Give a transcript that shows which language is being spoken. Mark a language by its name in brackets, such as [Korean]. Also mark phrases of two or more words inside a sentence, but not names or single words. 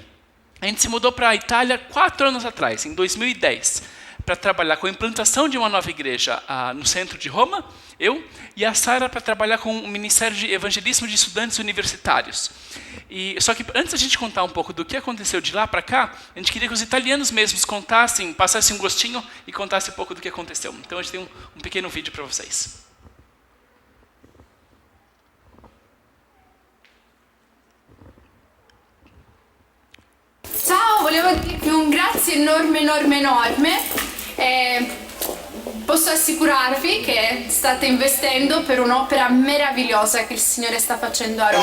[Portuguese] A gente se mudou para a Itália 4 anos atrás, em 2010, para trabalhar com a implantação de uma nova igreja no centro de Roma, eu e a Sara para trabalhar com o Ministério de Evangelismo de Estudantes Universitários. Só que antes da gente contar um pouco do que aconteceu de lá para cá, a gente queria que os italianos mesmos contassem, passassem um gostinho e contassem um pouco do que aconteceu. Então a gente tem um pequeno vídeo para vocês. [Italian] Ciao, volevo dirvi un grazie enorme. Posso assicurarvi che state investendo per un'opera meravigliosa che il Signore sta facendo a Roma.